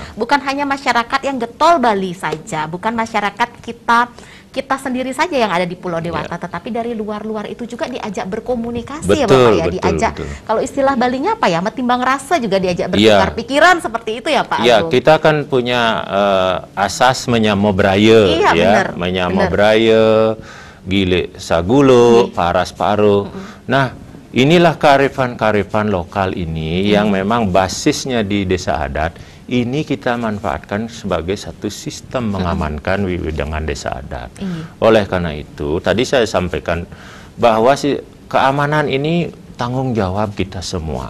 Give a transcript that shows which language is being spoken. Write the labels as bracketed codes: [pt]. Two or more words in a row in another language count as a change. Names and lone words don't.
[id] bukan hanya masyarakat yang getol Bali saja, bukan masyarakat kita sendiri saja yang ada di Pulau Dewata, tetapi dari luar-luar itu juga diajak berkomunikasi ya Bapak ya, diajak. Kalau istilah Balinya apa ya, [ban] metimbang rasa [id] juga diajak bertukar pikiran seperti itu ya Pak Agung. Iya, kita kan punya asas [ban] menyamo braya, menyamo braya, gile sagulo, paras paro. [id] Nah, inilah kearifan-kearifan lokal ini yang memang basisnya di desa adat. Ini kita manfaatkan sebagai satu sistem mengamankan wiwidangan desa adat. Oleh karena itu, tadi saya sampaikan bahwa keamanan ini tanggung jawab kita semua.